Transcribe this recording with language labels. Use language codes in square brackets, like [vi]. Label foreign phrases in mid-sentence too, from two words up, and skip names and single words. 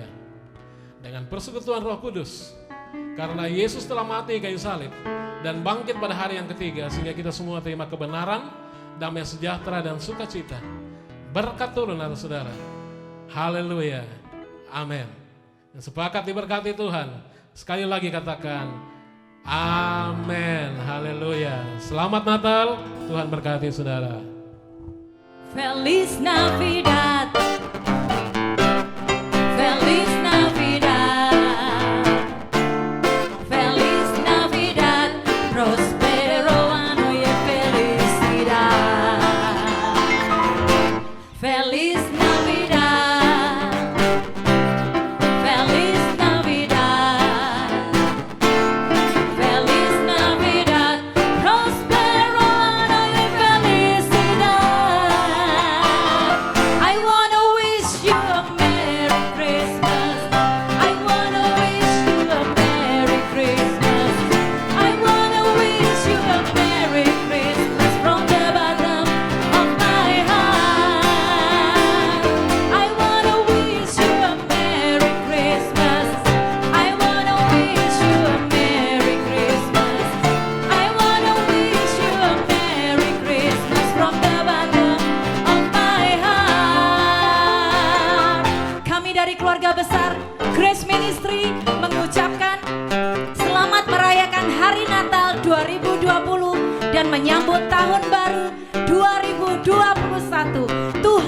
[id] Dengan persekutuan Roh Kudus, karena Yesus telah mati kayu salib dan bangkit pada hari yang ketiga, sehingga kita semua terima kebenaran, damai sejahtera dan sukacita. Berkat turun atas saudara. Haleluya. Amin. Dan sepakat diberkati Tuhan. Sekali lagi katakan amin. Haleluya. Selamat Natal. Tuhan berkati saudara. [es] Feliz Navidad. Feliz Navidad. Feliz Navidad. Prospero año y felicidad. Feliz Navidad. Feliz Navidad. Feliz Navidad. Prospero año y felicidad. [en] I wanna wish you a Merry Christmas. I wanna wish you a Merry Christmas. I wanna wish you a Merry Christmas from the bottom of my heart. I wanna wish you a Merry Christmas. I wanna wish you a Merry Christmas. I wanna wish you a Merry Christmas from the bottom of my heart. [id] Kami dari keluarga besar Grace Ministry mengucapkan selamat merayakan Hari Natal 2020 dan menyambut Tahun Baru 2021